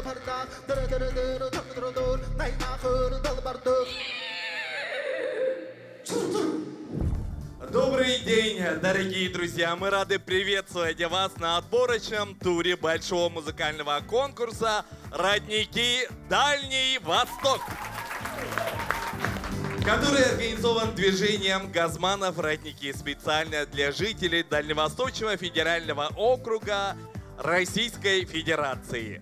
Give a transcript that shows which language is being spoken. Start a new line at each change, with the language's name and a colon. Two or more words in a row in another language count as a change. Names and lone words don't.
Russian: Ушах дыр-дыр-дыр, дыр-дыр-дыр, наймахыр долбардыр. Добрый день, дорогие друзья! Мы рады приветствовать вас на отборочном туре большого музыкального конкурса «Родники Дальний Восток», который организован движением «Газманов Родники» специально для жителей Дальневосточного федерального округа Российской Федерации.